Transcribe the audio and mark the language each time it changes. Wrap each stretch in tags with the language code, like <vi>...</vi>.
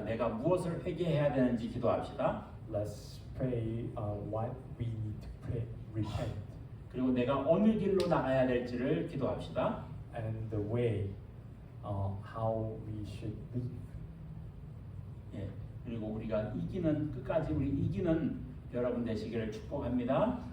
<ko>내가 무엇을 회개해야 되는지 기도합시다.</ko> <en>Let's pray what we need to pray, repent,</en> <ko>그리고 내가 어느 길로 나가야 될지를 기도합시다.</ko> <en>and the way how we should live.</en> <ko>예, 그리고 우리가 이기는 끝까지 우리 이기는 여러분 되시기를 축복합니다.</ko>